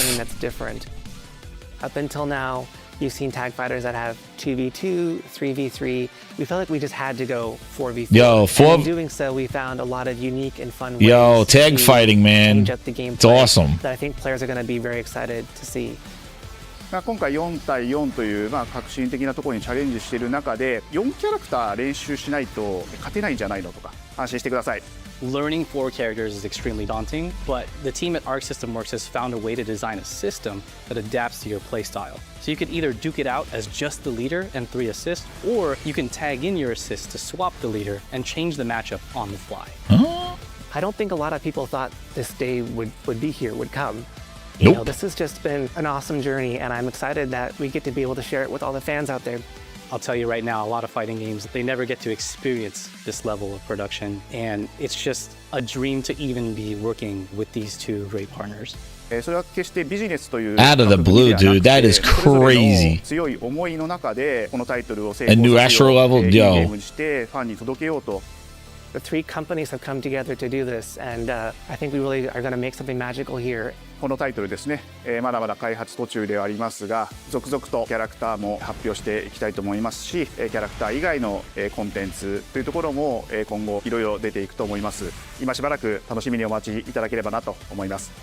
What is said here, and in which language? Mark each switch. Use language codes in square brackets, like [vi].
[en] Something that's different. Up until now, you've seen tag fighters that have 2v2, 3v3. We felt like we just had to go 4v4. Yo, and in doing so, we found a lot of unique and fun ways Yo, tag fighting, man. It's awesome. That I think players are going to be very excited to see. [ja] 今回4対4という革新的なところにチャレンジしている中で4キャラクター練習しないと勝てないんじゃないのとか安心してください。 [en] Learning 4 characters is extremely daunting, but the team at Arc System Works has found a way to design a system that adapts to your playstyle. So you could either duke it out as just the leader and 3 assists, or you can tag in your assists to swap the leader and change the matchup on the fly. I don't think a lot of people thought this day would be here, would come. Nope. You know, this has just been an awesome journey, and I'm excited that we get to be able to share it with all the fans out there. I'll tell you right now, a lot of fighting games, they never get to experience this level of production, and it's just a dream to even be working with these two great partners. Out of the blue, dude, that is crazy. A new Astro level, yo. The 3 companies have come together to do this, and I think we really are going to make something magical here. [ja] このタイトルですね、まだまだ開発途中ではありますが続々とキャラクターも発表していきたいと思いますしキャラクター以外のコンテンツというところも今後いろいろ出ていくと思います。今しばらく楽しみにお待ちいただければなと思います。